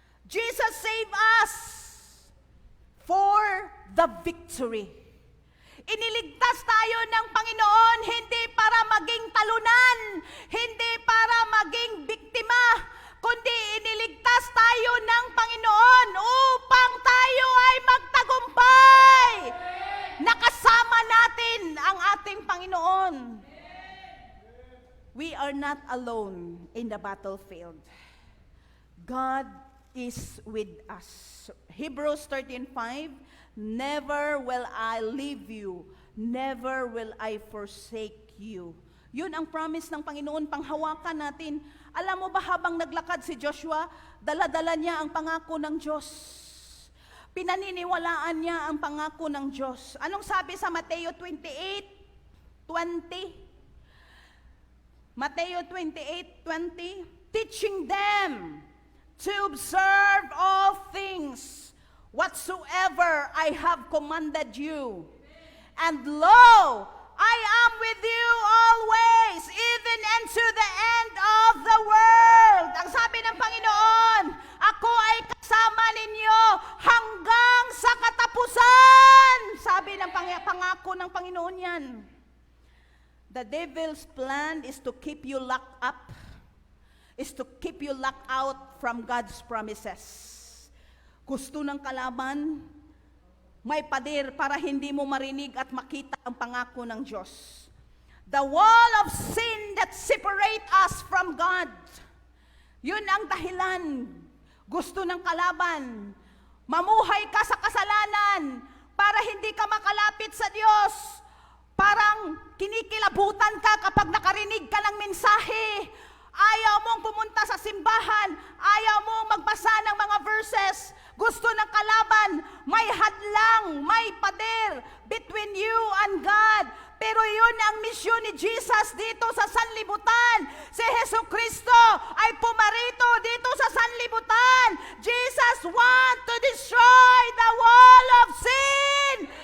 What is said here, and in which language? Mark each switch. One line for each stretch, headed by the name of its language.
English: Jesus saved us for the victory.
Filipino: Iniligtas tayo ng Panginoon hindi para maging talunan, hindi para maging biktima, kundi iniligtas tayo ng Panginoon upang tayo ay magtagumpay. Nakasama natin ang ating Panginoon.
English: We are not alone in the battlefield. God is with us. Hebrews 13:5, never will I leave you, never will I forsake you.
Filipino: Yun ang promise ng Panginoon, panghawakan natin. Alam mo ba, habang naglakad si Joshua, dala-dala niya ang pangako ng Diyos. Pinaniniwalaan niya ang pangako ng Diyos. Anong sabi sa Mateo 28:20?
English: Mateo 28:20, teaching them to observe all things whatsoever I have commanded you. And lo, I am with you always, even unto the end of the world.
Filipino: Ang sabi ng Panginoon, ako ay kasama ninyo hanggang sa katapusan. Sabi ng pangako ng Panginoon yan.
English: The devil's plan is to keep you locked up, is to keep you locked out from God's promises.
Filipino: Gusto ng kalaban, may pader para hindi mo marinig at makita ang pangako ng Diyos.
English: The wall of sin that separate us from God.
Filipino: Yun ang dahilan. Gusto ng kalaban. Mamuhay ka sa kasalanan para hindi ka makalapit sa Diyos. Parang kinikilabutan ka kapag nakarinig ka ng mensahe. Ayaw mong pumunta sa simbahan. Ayaw mong magbasa ng mga verses. Gusto ng kalaban, may hadlang, may pader
English: between you and God.
Filipino: Pero yun ang misyon ni Jesus dito sa sanlibutan. Si Jesucristo ay pumarito dito sa sanlibutan.
English: Jesus want to destroy the wall of sin.